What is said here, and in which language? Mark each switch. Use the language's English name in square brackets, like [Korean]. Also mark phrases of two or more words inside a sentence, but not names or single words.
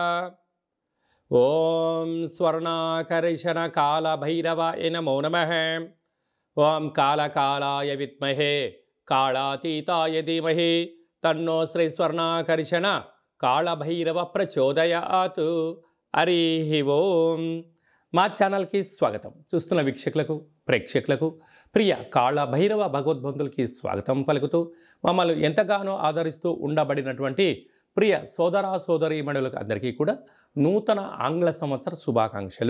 [Sanskrit] ॐ स्वर्णाकर्षण कालभैरवाय नमो नमः। ॐ कालकालाय विद्महे कालातीताय धीमहि तन्नो श्री स्वर्णाकर्षण कालभैरव प्रचोदयात्। हरिः ओम्। [Telugu] మా ఛానల్కి స్వాగతం. చూస్తున్న వీక్షకులకు ప్రేక్షకులకు ప్రియ కాళభైరవ భగవద్బంధులకి స్వాగతం పలుకుతూ మమ్మల్ని ఎంతగానో ఆదరిస్తూ ఉండబడినటువంటి ప్రియ సోదర సోదరీమణులకు అందరికీ కూడా నూతన ఆంగ్ల సంవత్సర శుభాకాంక్షలు.